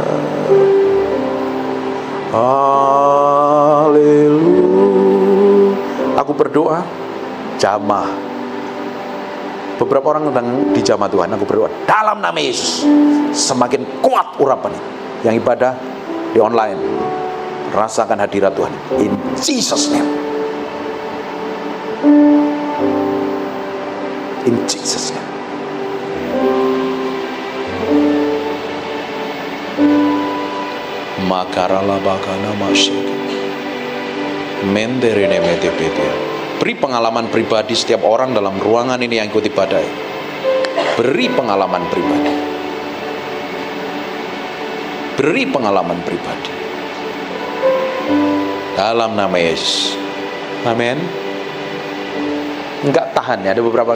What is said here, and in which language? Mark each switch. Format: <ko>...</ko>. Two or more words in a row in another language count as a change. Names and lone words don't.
<id>Haleluya. Aku berdoa jamah. Beberapa orang sedang dijamah Tuhan. Aku berdoa dalam nama Yesus, semakin kuat urapan ini. Yang ibadah di online, rasakan hadirat Tuhan.</id> <en>In Jesus name. In Jesus name. Makaralabakana masyik. Menderene metepete.</en> <id>Beri pengalaman pribadi setiap orang dalam ruangan ini yang ikut ibadah. Beri pengalaman pribadi. Beri pengalaman pribadi. Dalam nama Yesus. Amin. Enggak tahan ya, ada beberapa.</id>